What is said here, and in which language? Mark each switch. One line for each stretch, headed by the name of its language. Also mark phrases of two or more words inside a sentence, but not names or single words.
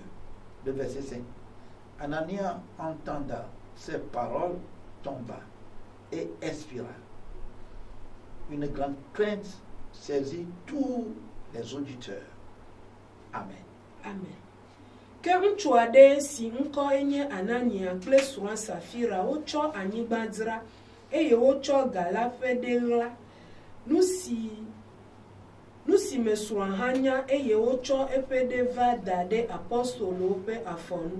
French: Le verset 5. Anania entenda ces paroles, tomba et expira. Une grande crainte saisit tous les auditeurs. Amen. Amen.
Ewe: Que ŋutsu aɖe si ŋkɔ enye Anania kple srɔ̃a Safira wotsɔ anyigba dzra eye wotsɔ ga la ƒe ɖe ɣla. Nu si me srɔ̃a hã nya eye wotsɔ eƒe ɖe va da ɖe apɔstolowo ƒe afɔnu.